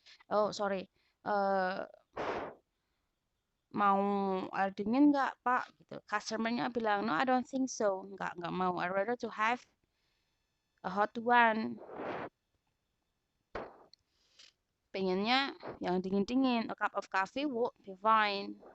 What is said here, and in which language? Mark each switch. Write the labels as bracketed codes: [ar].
[en] Oh, sorry. [id] mau air dingin nggak Pak? Gitu. Customernya bilang, [en] no, I don't think so. [id] Nggak mau. [en] I rather to have a hot one. [id] Pengennya yang dingin-dingin. [en] A cup of coffee would be fine.